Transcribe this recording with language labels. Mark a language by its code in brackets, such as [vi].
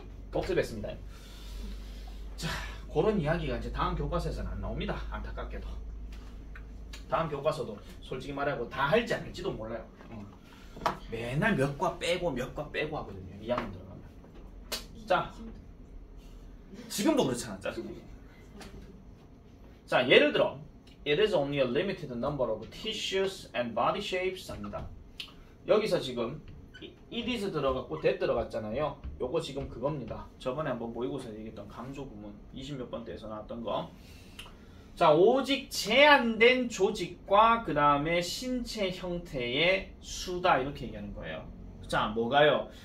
[ko] 복습했습니다. 자, 그런 이야기가 이제 다음 교과서에서는 안 나옵니다. 안타깝게도. 다음 교과서도 솔직히 말하고 다 할지 안 할지도 몰라요. 맨날 몇 과 빼고 하거든요. 2학년 들어가면. 자, 지금도 그렇잖아. 짜증나게. 자, 예를 들어 [en] It is only a limited number of tissues and body shapes [ko] 합니다. 여기서 지금 it is 들어갔고 that 들어갔잖아요. 요거 지금 그겁니다. 저번에 한번 모의고사 얘기했던 강조 부문 20몇 번대에서 나왔던 거. 자, 오직 제한된 조직과 그 다음에 신체 형태의 수다 이렇게 얘기하는 거예요. 자, 뭐가요?